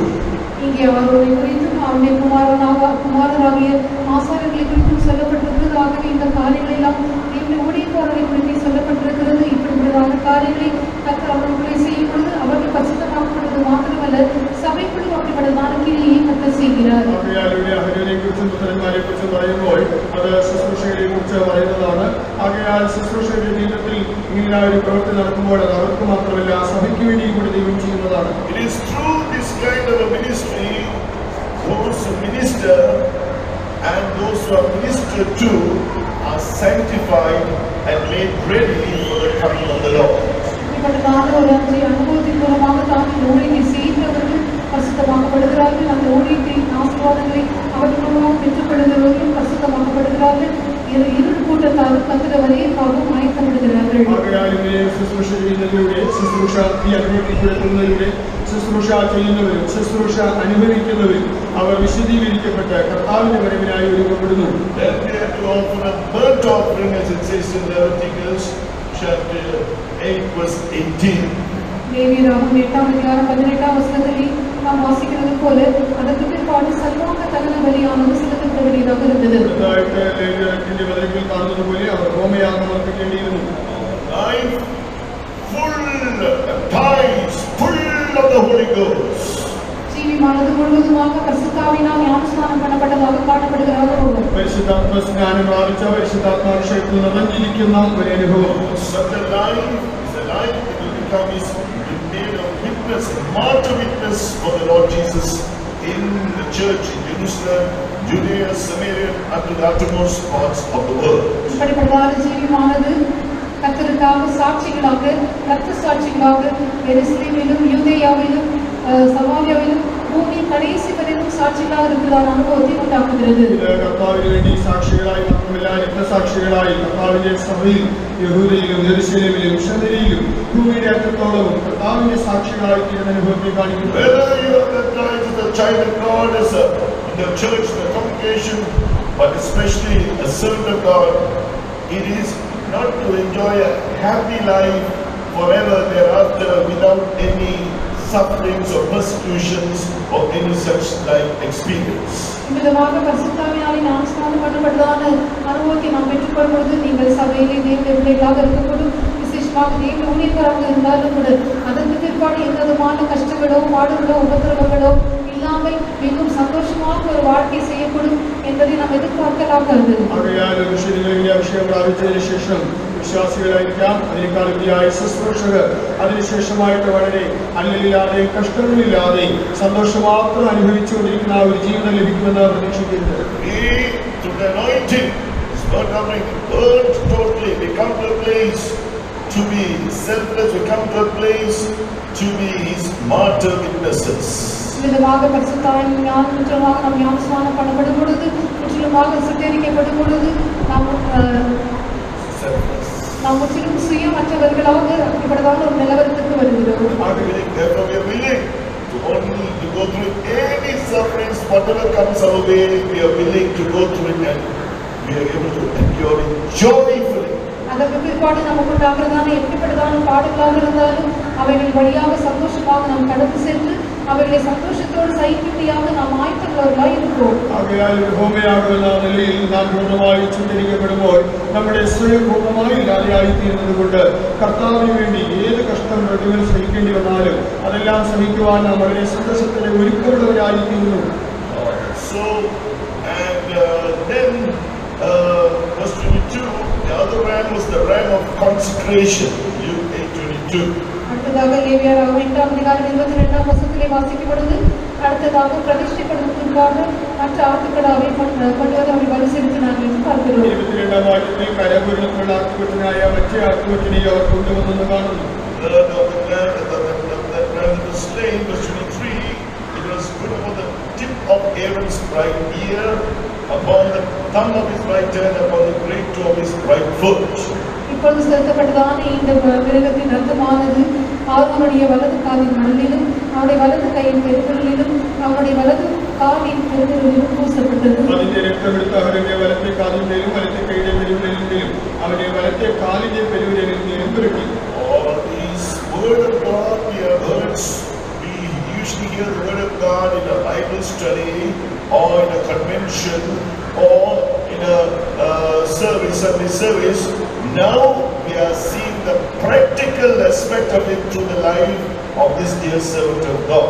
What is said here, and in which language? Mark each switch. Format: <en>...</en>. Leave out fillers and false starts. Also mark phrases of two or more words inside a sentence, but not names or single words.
<ta>இங்கே அவருடைய குறித்தும் அவருடைய குமாரராகிய ஆசாரியர்களை குறித்தும் சொல்லப்பட்டிருக்கிறது. ஆகவே இந்த காரியங்கள் எல்லாம் தேவனுடைய ஊழியக்காரர்களை குறித்து சொல்லப்பட்டிருக்கிறது. இப்படிப்பட்டதான காரியங்களை கர்த்தர் அவர்களுக்குள்ளே செய்யும் பொழுது அவர்கள் பரிசுத்தமாக்கப்படுவது மாத்திரமல்ல, சபைக்குள்ளும் அப்படிப்பட்டதான கிரியையை கர்த்தர் செய்கிறார்.</ta> <ml>കുറിച്ചും പുത്രന്മാരെ കുറിച്ചും പറയുമ്പോൾ അത് ശുശ്രൂഷകളെ കുറിച്ച് പറയുന്നതാണ്. ആകയാൽ ശുശ്രൂഷയുടെ ജീവിതത്തിൽ ഇങ്ങനെ ഒരു പ്രവൃത്തി നടക്കുമ്പോൾ അത് അവർക്ക് മാത്രമല്ല, സഭയ്ക്ക് വേണ്ടിയും കൂടി ദൈവം ചെയ്യുന്നതാണ്.</ml> <en>It is through this kind of a ministry, those who minister and those who are ministered to are sanctified and made ready for the coming of the Lord.</en> <ta>இப்படிப்பட்டதான ஒரு அனுபவத்தின் மூலமாக தான் இந்த ஊழியத்தை செய்கிறவர்கள் பரிசுத்தமாக்கப்படுகிறார்கள். அந்த ஊழியத்தின் ஆசீர்வாதங்களை அவர்கள் மூலமாக பெற்றுக்கொள்கிறவர்களும் பரிசுத்தமாக்கப்படுகிறார்கள். இரு கூட்டத்தாரும் கர்த்தருடைய வருகைக்காகவும் ஆயத்தப்படுகிறார்கள்.</ta> <ml>ശുശ്രൂഷ ചെയ്യുന്നതിലൂടെ, ശുശ്രൂഷ അനുഭവിക്കപ്പെടുന്നതിലൂടെ, ശുശ്രൂഷ ചെയ്യുന്നവരും ശുശ്രൂഷ അനുഭവിക്കുന്നവരും അവർ വിശദീകരിക്കപ്പെട്ട കർത്താവിന്റെ വരവിനായി ഒരുക്കപ്പെടുന്നു.</ml> <ta>ലേവ്യരാഗം 8-18 நாம் வாசிக்கிறது போல அதற்கு பிற்பாடு சர்வாங்க தகன பலியானது செலுத்தப்பட வேண்டியதாக இருந்தது.</ta> <ml>കാണുന്നതുപോലെ അവർ ഹോമയാഗം അർപ്പിക്കേണ്ടിയിരുന്നു.</ml> <ta>ஜீவிமானது முழுவதுமாக பரிசுத்தாவினால் ஞானஸ்நானம் பண்ணப்பட்டதாக காணப்படுகிறது.</ta> <ml>പരിശുദ്ധാത്മ സ്നാനം പ്രാപിച്ച പരിശുദ്ധാത്മാഭിഷേകത്തിൽ നിറഞ്ഞിരിക്കുന്ന ഒരു അനുഭവം.</ml> <en>Martyr witness for the Lord Jesus in the church in Jerusalem, Judea, Samaria, and to the uttermost parts of the world.</en> <ta>இப்படிப்பட்டதான ஜீவிமானது கர்த்தருக்காக சாட்சிகளாக, இரத்த சாட்சிகளாக எருசலேமிலும் யூதேயாவிலும் சமாரியாவிலும் பூமியின் கடைசி வரையிலும் சாட்சிகளாக இருக்கிறதான அனுபவத்தை உண்டாக்குகிறது.</ta> <ml>കർത്താവിന് വേണ്ടി സാക്ഷികളായി മാത്രമല്ല, രക്തസാക്ഷികളായി കർത്താവിന്റെ സഭയിൽ യഹൂദയിലും യെരൂശലേമിലും ശമരിയിലും ഭൂമിയുടെ അറ്റത്തോളവും കർത്താവിന്റെ സാക്ഷികളായി തീരുന്ന അനുഭവത്തെ കാണിക്കുന്നു.</ml> <en>Whether you are baptized as a child of God, as in the church, the congregation, but especially a servant of God, it is not to enjoy a happy life forever thereafter without any sufferings or persecutions or any such like experience.</en> <ta>இவ்விதமாக பரிசுத்தாவியாலே ஞானஸ்நானம் பண்ணப்பட்டதான அனுபவத்தை நாம் பெற்றுக்கொள்ளும் பொழுது நீங்கள் சபையிலே தேவனுடைய பிள்ளைகளாக இருக்கக்கூடும், விசேஷமாக தேவனுடைய ஊழியக்காரங்க இருந்தாலும் கூட அதற்கு பிற்பாடு எந்த விதமான கஷ்டங்களோ பாடுகளோ உபத்திரவங்களோ இல்லாமல் மிகவும் சந்தோஷமாக ஒரு வாழ்க்கை செய்யப்படும் என்பதை நாம் எதிர்பார்க்கலாகிறது.</ta> <ml>ആകയാൽ വിശുദ്ധികളിലെ അഭിഷേകം പ്രാപിച്ചതിന് ശേഷം വിശ്വാസികളായിരിക്കാം, അതിനേക്കാളുപരിയായ ശുശ്രൂഷകർ അതിനുശേഷമായിട്ട് വളരെ അല്ലലില്ലാതെയും കഷ്ടങ്ങളില്ലാതെയും സന്തോഷം മാത്രം അനുഭവിച്ചുകൊണ്ടിരിക്കുന്ന ആ ഒരു ജീവിതം ലഭിക്കുമെന്ന് പ്രതീക്ഷിക്കുന്നത്.</ml> <en>We, through the anointing, Spirit of God, burnt totally. We come to a place to be selfless. We come to a place to be His martyr witnesses.</en> <ta>இவ்விதமாக பரிசுத்தாவின் ஞானமாக நாம் ஞானஸ்நானம் பண்ணப்படும் பொழுது, முற்றிலுமாக சுட்டெரிக்கப்படும் பொழுது நாம் முற்றிலும் சுயமற்றவர்களாக அப்படிப்பட்டதான ஒரு நிலவரத்துக்கு வருகிறோம்.</ta> <en>Therefore, we are willing to only to go through any sufferings, whatever comes our way. We are willing to go through it, and we are able to endure it joyfully.</en> <ta>அதற்கு பிற்பாடு நமக்கு உண்டாகிறதான எப்படிப்பட்டதான பாடுகளாக இருந்தாலும் அவைகள் வழியாக சந்தோஷமாக நாம் கடந்து சென்று</ta> <ml>അവരുടെ സന്തോഷത്തോട് സഹിക്കുമ്പോഴാണ് നാം ആയിട്ടുള്ളവരായി</ml> <ta>இருக்கிறோம்.</ta> <ml>ആകയാൽ ഹോമയാകുന്ന നിലയിൽ നാം പൂർണ്ണമായി ചുറ്റരിക്കപ്പെടുമ്പോൾ നമ്മുടെ സ്വയം പൂർണ്ണമായി ഇല്ലാതെയായി തീരുന്നത് കൊണ്ട് കർത്താവിന് വേണ്ടി ഏത് കഷ്ടം പ്രതികൾ സഹിക്കേണ്ടി വന്നാലും അതെല്ലാം സഹിക്കുവാൻ നാം വളരെ സന്തോഷത്തിന് ഒരുക്കമുള്ളവരായി തീരുന്നു.</ml> <en>So and then verse 22, the other ram was the ram of consecration. Luke 8:22.</en> <ta>அடுத்ததாக லேவியராக 8ஆம் அதிகாரம் 22ஆம் வசனத்திலே வாசிக்கப்படுது. அடுத்ததாக பிரதிஷ்டைப்படுவதற்காக மற்ற ஆட்டுக்கடாவை கொண்டு வந்து அவரை பலி செலுத்தினார்கள் என்று பார்க்கிறோம்.</ta> <ml>22ஆம் வாക്യത്തിൽ കരപൂരണത്തിലുള്ള ആട്ടുകൊറ്റനായ മറ്റേ ആട്ടുകൊറ്റനെ അവർ കൊണ്ടുവന്നെന്ന് കാണുന്നു.</ml> <en>That was slain, verse 23, it was put upon the tip of Aaron's right ear, upon the thumb of his right hand, upon the great toe of his right foot. இப்பொழுது செலுத்தப்பட்டதான இந்த மிருகத்தின் ரத்தமானது அவனுடைய வலது காலின் மணலிலும் அவனுடைய வலது கையின் பெருவிரலிலும் அவனுடைய வலது காலின் பெருவிரலிலும் பூசப்பட்டது. അതിന്റെ രക്തമെടുത്ത് അവരുടെ വലത്തെ കാലിന്റെയും വലത്തെ കൈയുടെ പെരുവിരലിന്റെയും അവരുടെ വലത്തെ കാലിന്റെ പെരുവിരലിന്റെയും പുരട്ടി. All these word of God we have heard. We usually hear the word of God in a Bible study or in a convention or in a Sunday service. Now we are seeing the practical aspect of it through the life of this dear servant of God.</en>